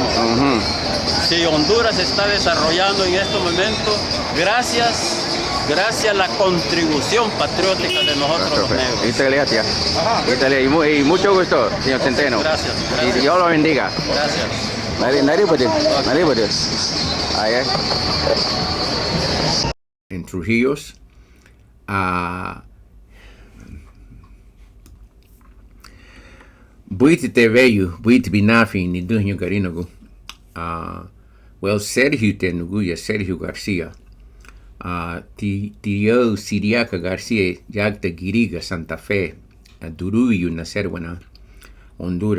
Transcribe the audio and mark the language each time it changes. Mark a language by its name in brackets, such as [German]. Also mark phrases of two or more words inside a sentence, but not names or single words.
[Spanish] Si Honduras se está desarrollando en estos momentos gracias a la contribución patriótica de nosotros los negros. Muchas gracias. Y mucho gusto, señor Centeno. Gracias. Y Dios lo bendiga. Gracias. Nadie puede. [Garifuna] En Trujillos, buiti te veio, buiti binafi ni duhnyo Garinagu. Well, Sergio te nuguya, Sergio García. Tío Siriaca García, Yagta Giriga, Santa Fe, Duruyu, Nacerwana, Honduras.